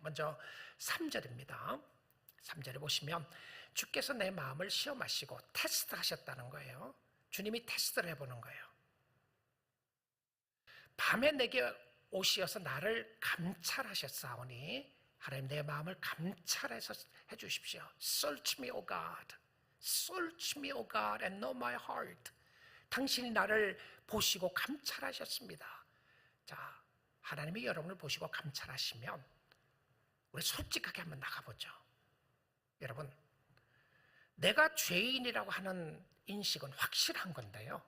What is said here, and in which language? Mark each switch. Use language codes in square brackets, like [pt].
[ko] 먼저 3절입니다. 3절에 보시면 주께서 내 마음을 시험하시고 테스트하셨다는 거예요. 주님이 테스트를 해보는 거예요. 밤에 내게 오시어서 나를 감찰하셨사오니 하나님 내 마음을 감찰해서 해주십시오. [en] Search me, O God. Search me, O God, and know my heart. [ko] 당신이 나를 보시고 감찰하셨습니다. 자, 하나님이 여러분을 보시고 감찰하시면 우리 솔직하게 한번 나가보죠. 여러분, 내가 죄인이라고 하는 인식은 확실한 건데요.